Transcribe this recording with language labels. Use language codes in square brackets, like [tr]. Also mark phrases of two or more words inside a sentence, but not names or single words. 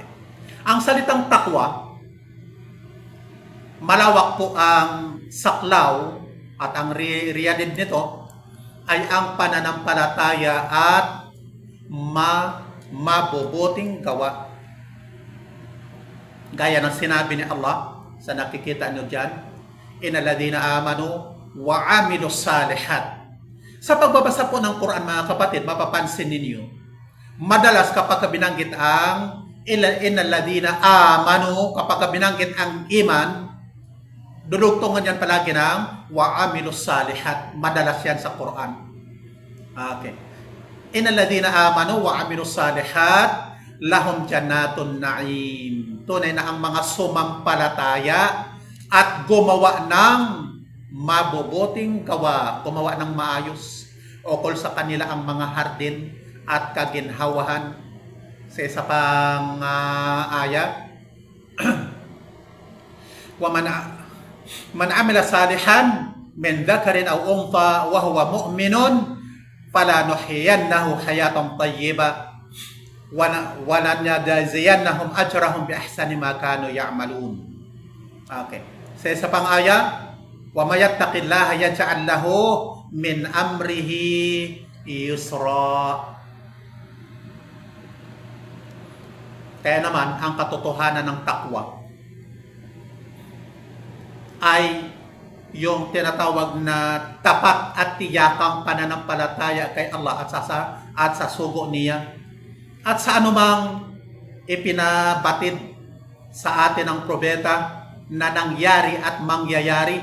[tl] Ang salitang takwa, malawak po ang saklaw at ang riyadid nito ay ang pananampalataya at mabubuting gawa. Gaya ng sinabi ni Allah sa nakikita nyo dyan, [ar] إن الذين آمنوا وعملوا الصالحات. [tl] Sa pagbabasa po ng Quran mga kapatid, mapapansin ninyo, madalas kapag binanggit ang [ar] إن الذين آمنوا, [tl] kapag binanggit ang iman, dulugtungan yan palagi ng [ar] وعملوا الصالحات. [tl] Madalas yan sa Quran. Okay. [ar] إن الذين آمنوا وعملوا الصالحات لهم جنات النعيم. [tl] Tunay na ang mga sumampalataya at gumawa ng mabubuting gawa, gumawa ng maayos, ukol sa kanila ang mga hardin at kaginhawahan. Sa isa pang aya, [ar] ومن عمل صالحا من ذكر أو أنثى وهو مؤمن فلنحيينه حياة طيبة ولنجزينهم أجرهم بأحسن ما كانوا يعملون. [tl] Okay. Sa isa pang aya, [ar] ومن يتق الله يجعل له من أمره يسرا. [tl] Kaya naman, ang katotohanan ng takwa ay yung tinatawag na tapat at tiyakang pananampalataya kay Allah at sa sugo niya at sa anumang ipinabatid sa atin ng propeta na nangyari at mangyayari.